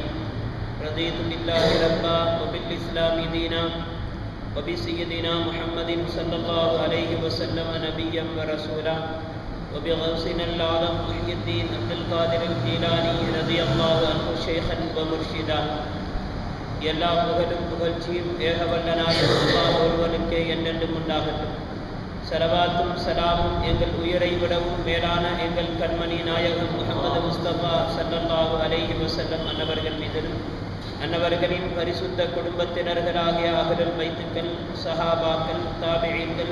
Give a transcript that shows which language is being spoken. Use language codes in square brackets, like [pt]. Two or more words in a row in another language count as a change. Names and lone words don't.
[ar] رضيت بالله ربا وبالإسلام دينا وبسيدنا محمد صلى الله عليه وسلم نبيا ورسولا وبغوثنا الأعظم محي الدين عبد القادر الجيلاني رضي الله عنه شيخا ومرشدا. [ta] எல்லா புகழும் புகழ்ச்சியும் ஏகவல்லனாகிய அல்லாஹ் ஒருவனுக்கே என்றென்றும் உண்டாகட்டும். ஸலவாத்தும் ஸலாமும் எங்கள் உயிரை விடவும் மேலான எங்கள் கண்மணி நாயகம் முஹம்மது முஸ்தபா [ar] صلى الله عليه وسلم [ta] அன்னவர்கள் மீதிலும் அன்னவர்களின் பரிசுத்த குடும்பத்தினர்களாகிய அஹ்லுல் பைத்துக்கள், சஹாபாக்கள், தாபிஈன்கள்,